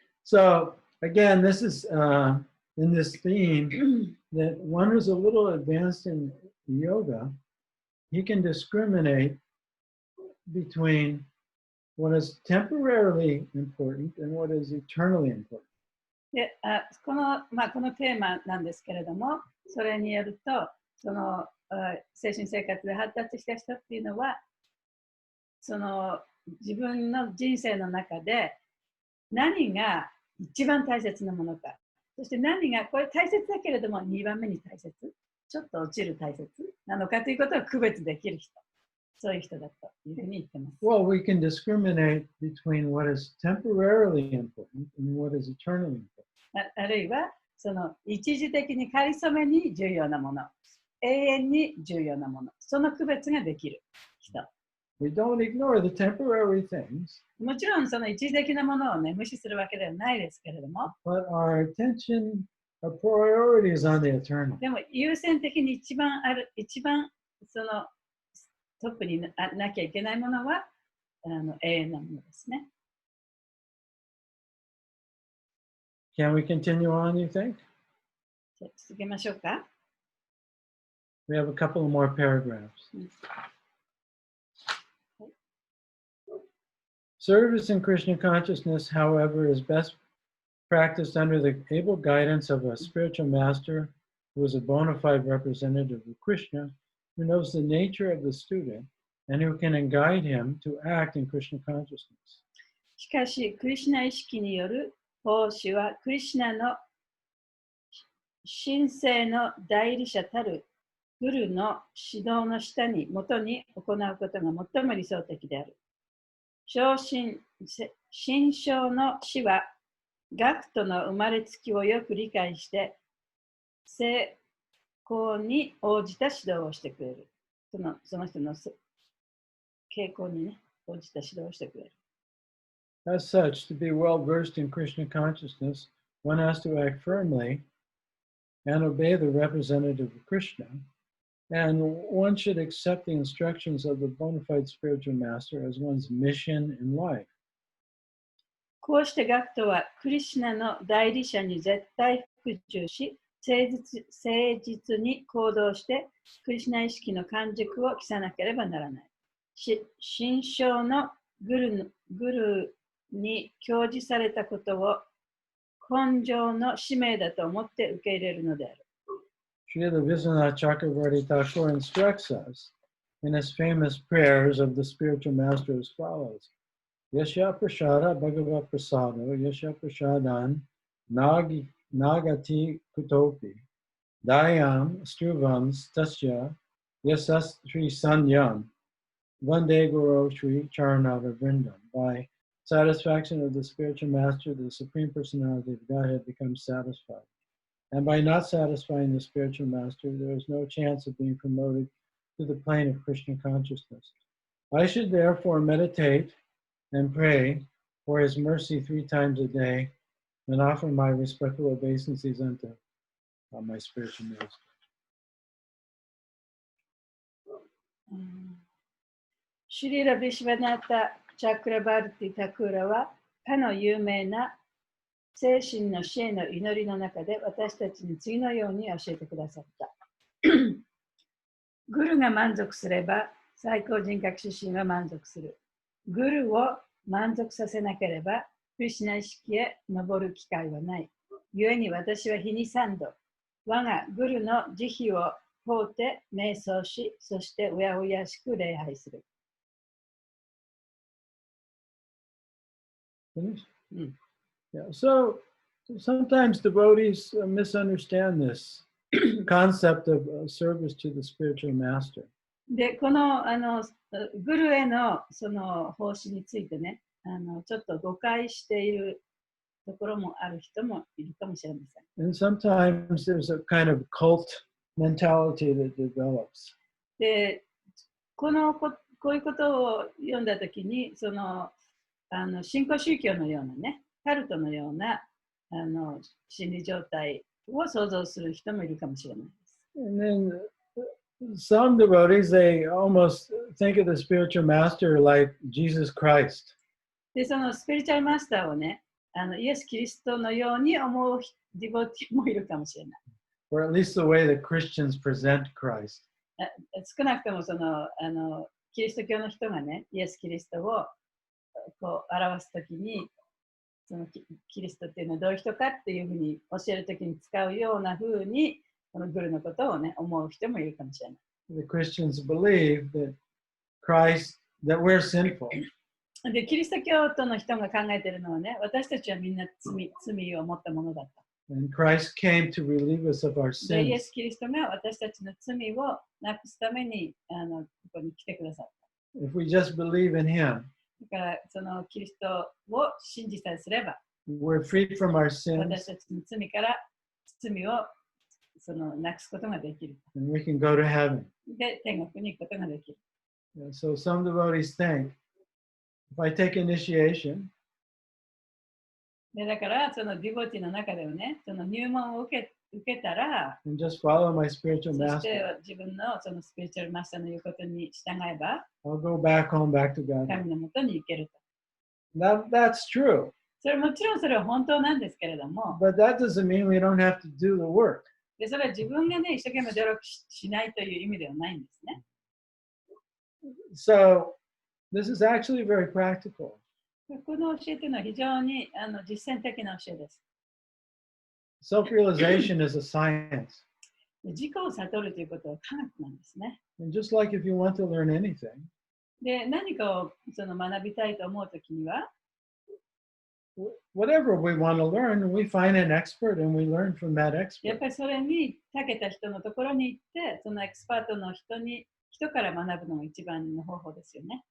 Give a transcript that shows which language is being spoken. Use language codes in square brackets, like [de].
[en] So again, this is in this theme that one who's a little advanced in yoga, he can discriminate between what is temporarily important and what is eternally important. [ja] でこのテーマなんですけれども、それによると、その精神生活で発達した人っていうのは、その自分の人生の中で何が一番大切なものか、そして何がこれ大切だけれども2番目に大切、ちょっと落ちる大切なのかということを区別できる人、そういう人だというふうに言ってます。 [en] Well, we can discriminate between what is temporarily important and what is eternally important. [ja] あるいはその一時的にかりそめに重要なもの、永遠に重要なもの、その区別ができる人。 [en] We don't ignore the temporary things, [ja] もちろんその一時的なものをね、無視するわけではないですけれども、 [en] but our attention, our priority is on the eternal. [ja] でも優先的に一番そのトップに なきゃいけないものは永遠なものですね。 [en] Can we continue on, you think? [ja] じゃあ続けましょうか。 [en] We have a couple of more paragraphs. Service in Krishna consciousness, however, is best practiced under the able guidance of a spiritual master who is a bona fide representative of Krishna, who knows the nature of the student, and who can guide him to act in Krishna consciousness. [ja] しかし、クリシュナ意識による奉仕は、クリシュナの神聖の代理者たるグルの指導の下に、もとに行うことが最も理想的である。心象の師は、学徒の生まれつきをよく理解して、成功に応じた指導をしてくれる。その人の傾向にね、応じた指導をしてくれる。 [en] As such, to be well versed in Krishna consciousness, one has to act firmly and obey the representative of Krishna, and one should accept the instructions of the bona fide spiritual master as one's mission in life. [ja] こうして学徒はクリシュナの代理者に絶対服従し、誠実に行動して、クリシュナ意識の完熟を期さなければならない。心象のグルに教示されたことを根性の使命だと思って受け入れるのである。 [en] Srila Vishwanath Chakravarti Thakur instructs us in his famous prayers of the spiritual master as follows. [sa] Yasha prasada bhagavad prasado, yasha prasadan nagati kutopi, dayam struvam stasya yasastri sanyam, vande guru shri charanava vrindam. [en] By satisfaction of the spiritual master, the Supreme Personality of Godhead becomes satisfied. And by not satisfying the spiritual master, there is no chance of being promoted to the plane of Krishna consciousness. I should therefore meditate and pray for his mercy 3 times a day and offer my respectful obeisances unto my spiritual master. [ja] シュリラ・ビシュヴァナタ・チャクラバルティ・タクーラは、かの有名な精神の死への祈りの中で私たちに次のように教えてくださった。グルが満足すれば最高人格出身は満足する。グルを満足させなければクリシュナ意識へ登る機会はない。故に私は日に3度、我がグルの慈悲を放って瞑想し、そしてうやうやしく礼拝する。 [en] Yeah, so sometimes devotees misunderstand this concept of service to the spiritual master. [ja] で、このグルへのその奉仕についてね、ちょっと誤解しているところもある人もいるかもしれません。 [en] And sometimes there's a kind of cult mentality that develops. [ja] で、こういうことを読んだときに、新興宗教のようなね、カルトのような心理状態を想像する人もいるかもしれないです。 [en] And then some devotees, they almost think of the spiritual master like Jesus Christ. [ja] で、そのスピリチュアルマスターをね、イエス・キリストのように思うディボティもいるかもしれない。 [en] Or at least the way that Christians present Christ. [ja] 少なくともキリスト教の人がね、イエス・キリストをこう表すときに、そのキリストっていうのはどういう人かっていうふうに教えるときに使うようなふうに、このグルのことをね、思う人もいるかもしれない。 [en] The Christians believe that we're sinful. [ja] で、キリスト教徒の人が考えているのはね、私たちはみんな罪を持ったものだった。 [en] And Christ came to relieve us of our [ja] で、イエ [en] sins. [ja] ス・キリストが私たちの罪をなくすためにここに来てくださった。 [en] If we just believe in Him, [ja] だから、そのキリストを信じさえすれば、 [en] we're freed from our [ja] 私 [en] sins, [ja] たちの罪から罪をなくすことができる。 [en] and we can go to heaven. [ja] で、天国に行くことができる。 [en] So some devotees think, if I take initiation, [ja] で、だから、そのディボティの中ではね、その入門を受けたら、 [en] and just follow my spiritual [ja] そして [en] master, [ja] 自分のそのスピリチュアルマスターの言うことに従えば、 [en] I'll go back home, back to God. [ja] 神のもとに行けると。 [en] That's true. [ja] もちろんそれは本当なんですけれども、 [en] But that doesn't mean we don't have to do the work. [ja] でそれは自分がね、一生懸命努力しないという意味ではないんですね。 [en] So this is actually very practical. [ja] この教えというのは非常に実践的な教えです。 [en] Self-realization is a science. [ja] 自己を悟るということは科学なんですね。 [en] And just like if you want to learn anything, [ja] で、何かを学びたいと思うときには、 [en] whatever we want to learn, we find an expert and we learn from that [ja] やっ [en] expert. [ja] ぱりそれに長けた人のところに行って、そのエキスパートの人から学ぶのが一番の方法ですよね。